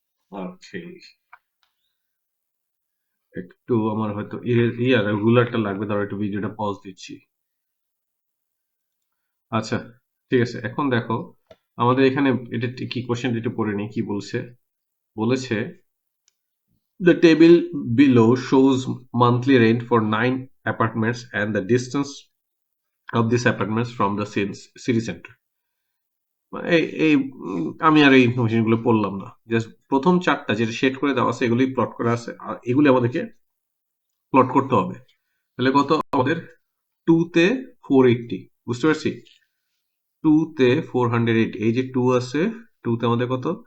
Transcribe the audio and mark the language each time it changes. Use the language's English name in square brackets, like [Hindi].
[Bangla] ওকে, একটু আমার হয়তো রেগুলারটা লাগবে, ধরো একটু ভিডিওটা পজ দিচ্ছি। আচ্ছা, ঠিক আছে। এখন দেখো আমাদের এখানে এটা কি কোশ্চেন, একটু পড়ে নিই কি বলছে। বলেছে [English] the table below shows monthly rent for 9 apartments and the distance of these apartments from the city center. [Bangla] এই আমি আর এই ইনফরমেশন গুলো পড়লাম না। জাস্ট প্রথম চারটা যেটা শেড করে দেওয়া আছে এগুলি প্লট করা আছে, আর এগুলি আমাদেরকে প্লট করতে হবে। তাহলে কত আমাদের? 2 তে 480। বুঝতে পারছি? 2 তে 480, এই যে 2 আছে, 2 তে আমাদের কত?